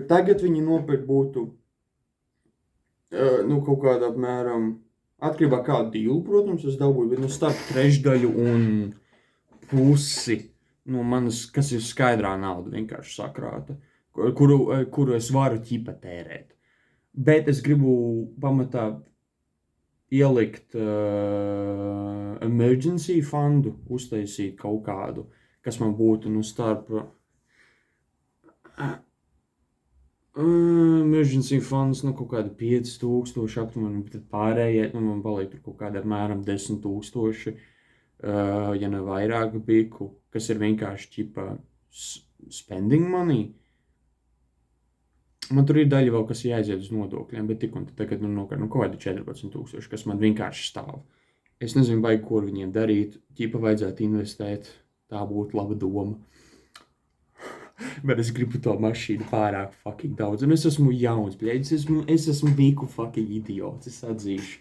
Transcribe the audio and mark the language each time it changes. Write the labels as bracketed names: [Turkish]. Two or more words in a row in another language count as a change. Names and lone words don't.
[Latvian] Tagad viņi nopirkt būtu, kaut kādā apmēram, atkarībā kādu dīlu, protams, es dabūju, bet starp trešdaļu un pusi no manas, kas ir skaidrā nauda vienkārši sakrāta, kuru es varu ķipa tērēt. Bet es gribu pamatā ielikt [English] emergency fundu, [Latvian] uztaisīt kaut kādu, kas man būtu starp [English] emergency funds, [Latvian] kaut kādi 5000 aptuveni, bet pārējie, man paliek tur kaut kādi apmēram 10,000, ja ne vairāk biku, kas ir vienkārši ķipa [English] spending money. [Latvian] Man tur ir daļa vēl, kas jāaiziet uz nodokļiem, bet tik un tagad kaut kādi 14,000, kas man vienkārši stāv. Es nezinu, vai ko ar viņiem darīt, ķipa vajadzētu investēt, tā būtu laba doma. Bet es gribu to mašīnu pārāk fucking daudz, un es esmu jauns, bļeģis, es esmu biku fucking idiots, es atzīšu.